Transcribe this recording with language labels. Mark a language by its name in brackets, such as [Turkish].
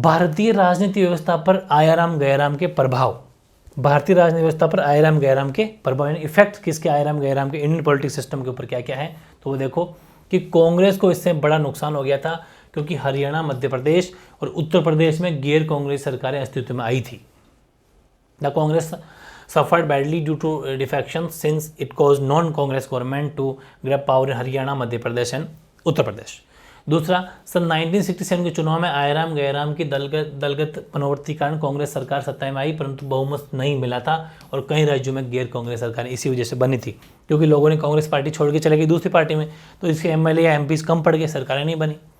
[Hindi] भारतीय राजनीति व्यवस्था पर आया राम गया राम के प्रभाव, भारतीय राजनीति व्यवस्था पर आया राम गया राम के प्रभाव यानी इफेक्ट किसके आया राम गया राम के इंडियन पॉलिटिक्स सिस्टम के ऊपर क्या क्या है। तो वो देखो कि कांग्रेस को इससे बड़ा नुकसान हो गया था क्योंकि हरियाणा, मध्य प्रदेश और उत्तर प्रदेश में गैर कांग्रेस सरकारें अस्तित्व में आई थी। [English] The Congress suffered badly due to defections since it caused non-Congress government to grab power in Haryana, Madhya Pradesh and Uttar Pradesh. [Hindi] दूसरा, सन 1967 के चुनाव में आयराम गयराम की दलगत मनोवृत्ति कारण कांग्रेस सरकार सत्ता में आई, परंतु बहुमत नहीं मिला था और कई राज्यों में गैर कांग्रेस सरकारें इसी वजह से बनी थी क्योंकि लोगों ने कांग्रेस पार्टी छोड़ के चले गई दूसरी पार्टी में, तो इसके एमएलए या एमपीज कम पड़ गए, सरकारें नहीं बनी।